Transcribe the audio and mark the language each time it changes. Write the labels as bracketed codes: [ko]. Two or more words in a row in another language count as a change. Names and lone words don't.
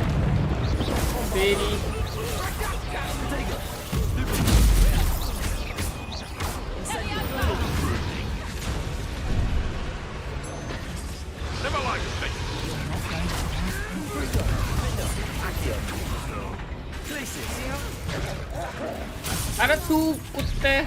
[hi] तेरी [en] Never mind me. [hi] अरे तू कुत्ते.